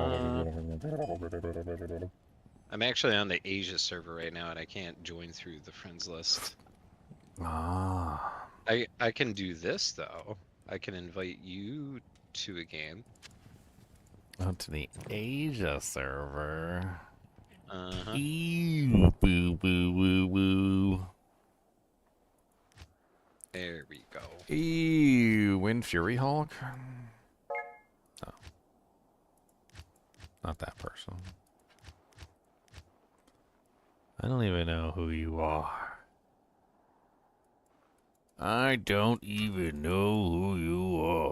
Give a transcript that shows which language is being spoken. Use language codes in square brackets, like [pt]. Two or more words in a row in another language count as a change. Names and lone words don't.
[en] I'm actually on the Asia server right now and I can't join through the friends list. Ah. I can do this though. I can invite you to a game. To the Asia server. Uh-huh. Ew, boo, boo, woo, woo. There we go. Ew, Wind Fury Hulk? No. Not that person. I don't even know who you are. I don't even know who you are.